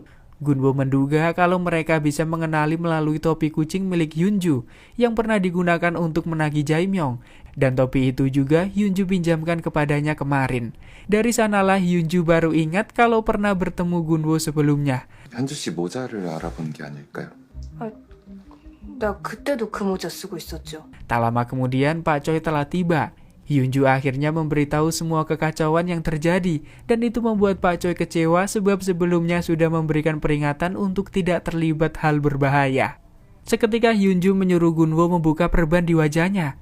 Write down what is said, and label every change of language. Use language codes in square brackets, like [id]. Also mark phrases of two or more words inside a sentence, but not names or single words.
[id] Gunwo menduga kalau mereka bisa mengenali melalui topi kucing milik Hyunju yang pernah digunakan untuk menagih Jae-myung, dan topi itu juga Hyunju pinjamkan kepadanya kemarin. Dari sanalah Hyunju baru ingat kalau pernah bertemu Gunwo sebelumnya. [ko] 현주 씨 모자를 알아본 게 아닐까요? 나 그때도 그 모자 쓰고 있었죠. [id] Tak lama kemudian Pak Choi telah tiba. Hyunju akhirnya memberitahu semua kekacauan yang terjadi dan itu membuat Pak Choi kecewa sebab sebelumnya sudah memberikan peringatan untuk tidak terlibat hal berbahaya. Seketika Hyunju menyuruh Gunwo membuka perban di wajahnya.